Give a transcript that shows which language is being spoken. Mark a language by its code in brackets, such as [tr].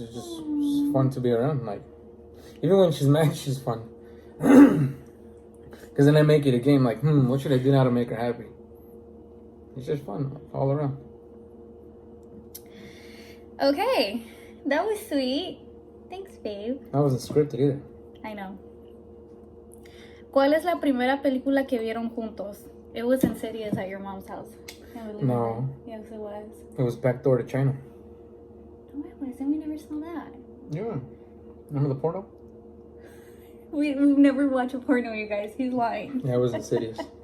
[en] It's just fun to be around. Like, even when she's mad, she's fun. Because then I make it a game like, what should I do now to make her happy? It's just fun all around. Okay, that was sweet. Thanks, babe. That wasn't scripted either. I know. [es] ¿Cuál es la primera película que vieron juntos? [en] It was Insidious at your mom's house. Can't believe No. it. Yes, it was. It was Backdoor to China. No, it wasn't. We never saw that. Yeah. Remember the porno? We've never watched a porno, you guys. He's lying. Yeah, it was Insidious.